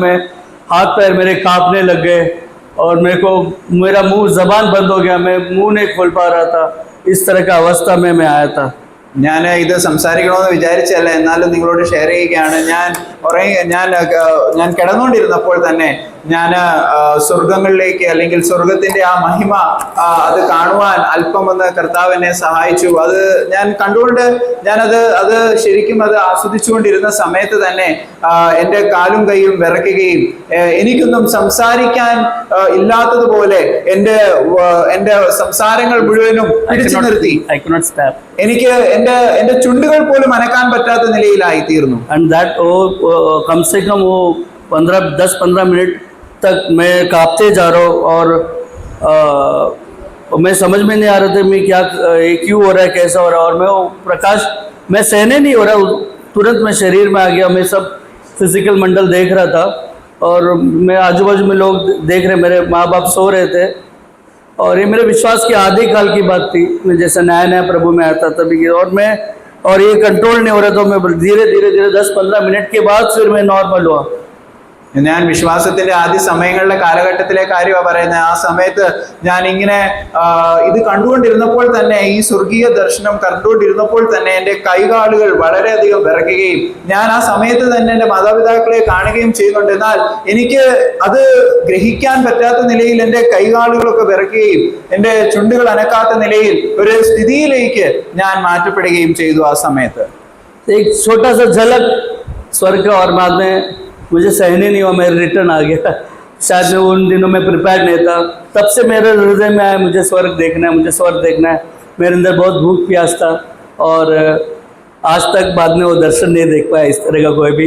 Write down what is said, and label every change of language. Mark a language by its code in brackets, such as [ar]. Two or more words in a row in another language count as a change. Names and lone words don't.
[hi] मैं हाथ पैर मेरे कांपने लग गए और मेरा मुंह जबान बंद हो गया, मैं मुंह नहीं खोल पा रहा था। इस तरह का अवस्था में मैं आया था। [ml] ഞാൻ ഇത് സംസാരിക്കണമെന്ന് വിചാരിച്ചല്ല, എന്നാലും നിങ്ങളോട് ഷെയർ ചെയ്യുകയാണ്. ഞാൻ കിടന്നുകൊണ്ടിരുന്നപ്പോൾ തന്നെ ഞാൻ സ്വർഗങ്ങളിലേക്ക്, അല്ലെങ്കിൽ സ്വർഗത്തിന്റെ ആ മഹിമ അത് കാണുവാൻ അല്പമൊന്ന് കർത്താവ് എന്നെ സഹായിച്ചു. അത് ഞാൻ കണ്ടുകൊണ്ട് അത് ശരിക്കും അത് ആസ്വദിച്ചുകൊണ്ടിരുന്ന സമയത്ത് തന്നെ എൻ്റെ കാലും കൈയും വിറയ്ക്കുകയും എനിക്കൊന്നും സംസാരിക്കാൻ ഇല്ലാത്തതുപോലെ എൻ്റെ സംസാരങ്ങൾ മുഴുവനും പിടിച്ചു നിർത്തി. എനിക്ക് എന്റെ ചുണ്ടുകൾ പോലും അനക്കാൻ പറ്റാത്ത നിലയിലായി തീർന്നു. [en] And that [hi] कम से कम वो 10-15 मिनट तक मैं कांपते जा रहा हूँ और मैं समझ में नहीं आ रहा था मैं ये क्यों हो रहा है, कैसा हो रहा है। और मैं वो प्रकाश मैं सहने नहीं हो रहा, तुरंत मैं शरीर में आ गया। मैं सब फिजिकल मंडल देख रहा था और मैं आजू बाजू में लोग देख रहे, मेरे माँ बाप सो रहे थे। और ये मेरे विश्वास की आधे काल की बात थी। मैं जैसे नया नया प्रभु में आता तभी की, और ये कंट्रोल नहीं हो रहा, तो मैं धीरे धीरे 10-15 मिनट के बाद फिर मैं नॉर्मल हुआ। [ml] ഞാൻ വിശ്വാസത്തിന്റെ ആദ്യ സമയങ്ങളിലെ കാലഘട്ടത്തിലെ കാര്യമാണ് പറയുന്നത്. ആ സമയത്ത് ഞാൻ ഇങ്ങനെ ഇത് കണ്ടുകൊണ്ടിരുന്നപ്പോൾ തന്നെ, ഈ സ്വർഗീയ ദർശനം കണ്ടുകൊണ്ടിരുന്നപ്പോൾ തന്നെ എൻ്റെ കൈകാലുകൾ വളരെയധികം വിറയ്ക്കുകയും ഞാൻ ആ സമയത്ത് തന്നെ എൻ്റെ മാതാപിതാക്കളെ കാണുകയും ചെയ്യുന്നുണ്ട്. എന്നാൽ എനിക്ക് അത് ഗ്രഹിക്കാൻ പറ്റാത്ത നിലയിൽ എൻ്റെ കൈകാലുകളൊക്കെ വിറയ്ക്കുകയും എൻ്റെ ചുണ്ടുകൾ അനക്കാത്ത നിലയിൽ ഒരു സ്ഥിതിയിലേക്ക് ഞാൻ മാറ്റപ്പെടുകയും ചെയ്തു. ആ സമയത്ത് [hi] एक छोटा सा झलक स्वर्ग का, और बाद में मुझे सहने नहीं हुआ, मैं रिटर्न आ गया। शायद मैं उन दिनों में प्रिपेयर नहीं था। तब से मेरे हृदय में आया मुझे स्वर्ग देखना है, मुझे स्वर्ग देखना है। मेरे अंदर बहुत भूख प्यास था और आज तक बाद में वो दर्शन नहीं देख पाया इस तरह का कोई भी।